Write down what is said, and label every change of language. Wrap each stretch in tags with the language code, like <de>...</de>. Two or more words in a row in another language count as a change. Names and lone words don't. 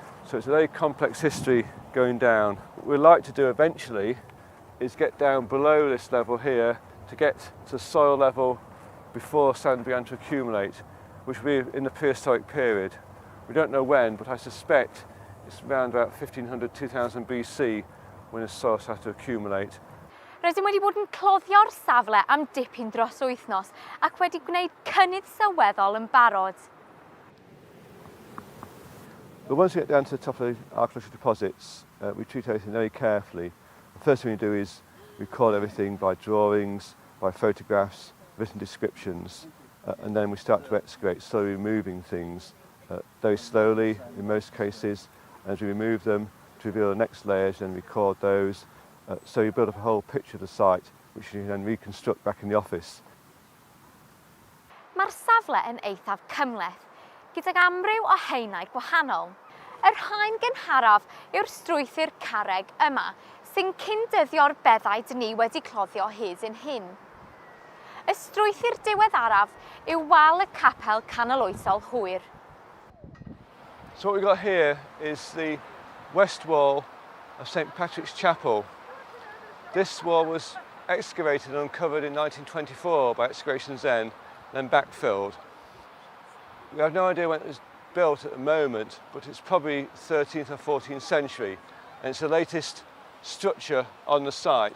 <en>So it's a very complex history going down. What we'd like to do eventually is get down below this level here to get to the soil level before sand began to accumulate, which will be in the prehistoric period. We don't know when, but I suspect it's around about 1500, 2000 BC when the soil started to accumulate.</en> <cy>Rydym wedi bod yn cloddio'r safle am dipyn dros wythnos ac wedi gwneud cynnydd sylweddol yn barod.</cy> <en>But once we get down to the top of the archaeological deposits, we treat everything very carefully. The first thing we do is record everything by drawings, by photographs, written descriptions, and then we start to excavate, slowly removing things very slowly in most cases. And as we remove them, to reveal the next layers and record those. So you build up a whole picture of the site, which you can then reconstruct back in the office.</en> <cy>Mae'r safle yn eithaf cymhleth, gydag amryw o haenau gwahanol. Yr haen gynharaf yw'r strwythur carreg yma, sy'n cyndyddio'r beddau ni wedi cloddio hyd yn hyn. Y strwythur diweddaraf yw wal y capel canoloesol hwyr.</cy> <en>So what we've got here is the west wall of St Patrick's Chapel. This wall was excavated and uncovered in 1924 by excavations then backfilled. We have no idea when it was built at the moment, but it's probably 13th or 14th century, and it's the latest structure on the site.</en>